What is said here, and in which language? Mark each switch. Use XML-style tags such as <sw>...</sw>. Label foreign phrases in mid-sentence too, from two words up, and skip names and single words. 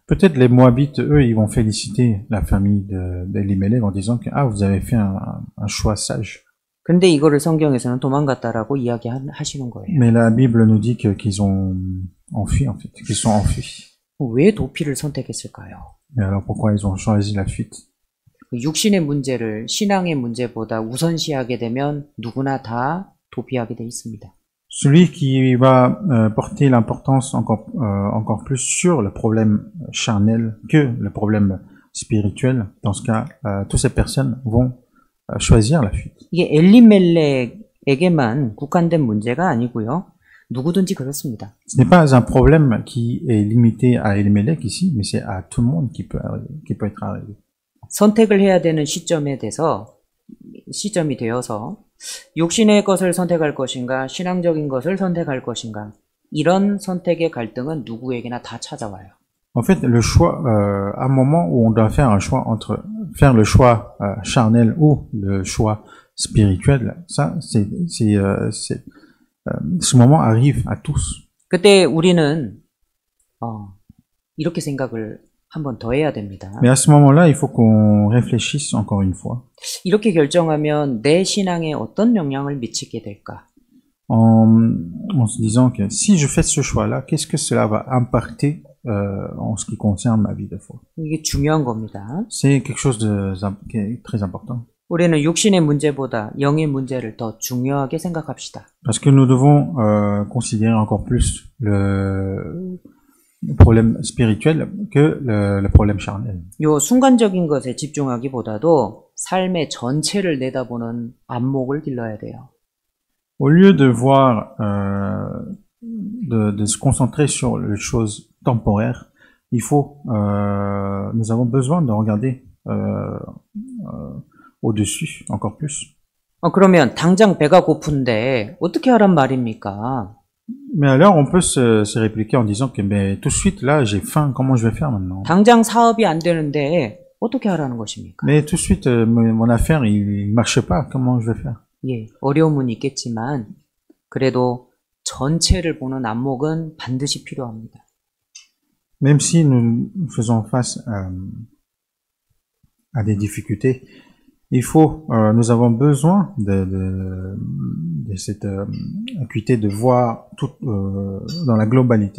<fr>Peut-être les Moabites, eux, ils vont féliciter la famille d'Elimelech en disant que ah, vous avez fait un choix sage.</fr> <ko>근데 이거를 성경에서는 도망갔다라고 이야기하시는 거예요.</ko> <fr>Mais la Bible nous dit qu'ils ont enfui, en fait, qu'ils sont enfuis.</fr> <ko>왜 도피를 선택했을까요?</ko> <fr>Et alors pourquoi ils ont choisi la fuite?</fr> <ko>육신의 문제를 신앙의 문제보다 우선시하게 되면 누구나 다 도피하게 돼 있습니다.</ko> <fr>Celui qui va porter l'importance encore plus sur le problème charnel que le problème spirituel, dans ce cas, toutes ces personnes vont choisir la fuite.</fr> <ko>이게 엘리멜렉에게만 국한된 문제가 아니고요. 누구든지 그렇습니다.</ko> <fr>Ce n'est pas un problème qui est limité à Elimelech ici, mais c'est à tout le monde qui peut être arrivé.</fr> <ko>선택을 해야 되는 시점이 되어서 육신의 것을 선택할 것인가 신앙적인 것을 선택할 것인가 이런 선택의 갈등은 누구에게나 다 찾아와요.</ko> <fr>En fait, le choix, à un moment où on doit faire un choix entre faire le choix charnel ou le choix spirituel, ça, ce moment arrive à tous.</fr> <ko>그때 우리는 이렇게 생각을 한 번 더 해야 됩니다.</ko> <fr>Mais à ce moment-là, il faut qu'on réfléchisse encore une fois.</fr> <ko>이렇게 결정하면 내 신앙에 어떤 영향을 미치게 될까?</ko> <fr>En se disant que si je fais ce choix-là, qu'est-ce que cela va impacter en ce qui concerne ma vie de foi?</fr> <ko>이게 중요한 겁니다.</ko> <fr>C'est quelque chose qui est très important.</fr> <ko>우리는 육신의 문제보다 영의 문제를 더 중요하게 생각합시다.</ko> <fr>Parce que nous devons considérer encore plus le problème spirituel que le problème charnel.</fr> <ko>요 순간적인 것에 집중하기보다도 삶의 전체를 내다보는 안목을 길러야 돼요.</ko> <fr>Au lieu de voir, de se concentrer sur les choses temporaires, nous avons besoin de regarder au-dessus encore plus.</fr> <ko>그러면 당장 배가 고픈데 어떻게 하란 말입니까?</ko> <fr>Mais alors, on peut se répliquer en disant que mais tout de suite, là, j'ai faim, comment je vais faire maintenant?</fr> <ko>당장 사업이 안 되는데 어떻게 하라는 것입니까?</ko> <fr>Mais tout de suite, mon affaire, il marche pas, comment je vais faire?</fr> <ko>예, 어려움은 있겠지만 그래도 전체를 보는 안목은 반드시 필요합니다.</ko> <fr>Même si nous faisons face à des difficultés, nous avons besoin de cette acuité de voir tout dans la globalité.</fr>